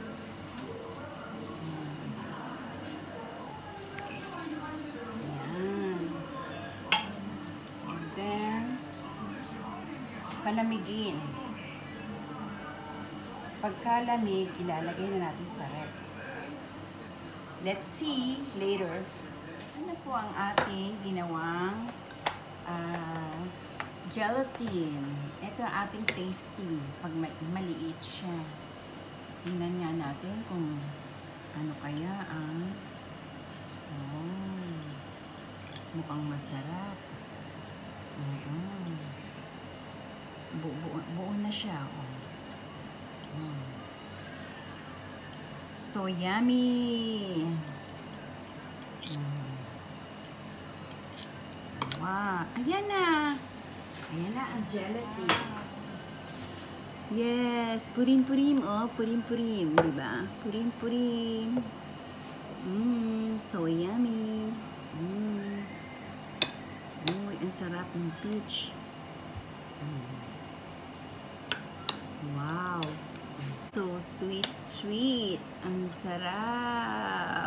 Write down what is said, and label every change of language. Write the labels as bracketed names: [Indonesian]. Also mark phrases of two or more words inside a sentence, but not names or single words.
[Filipino] Palamigin. Pagkalamig, ilalagay na natin sa rep. [English] Let's see later. [Filipino] Ano po ang ating ginawang gelatin. Ito ang ating tasting. Pag maliit siya. Tingnan nga natin kung ano kaya ang mukhang masarap. Buo na siya. [English] So yummy! [Filipino] Wow! Ayan na! Ayan na ang gelatin. Yes! Purim-purim. Oh, purim-purim. Diba? Purim-purim. [English] So yummy. [Filipino] Uy, ang sarap ng peach. Wow! [English] So sweet. [Filipino] Ang sarap.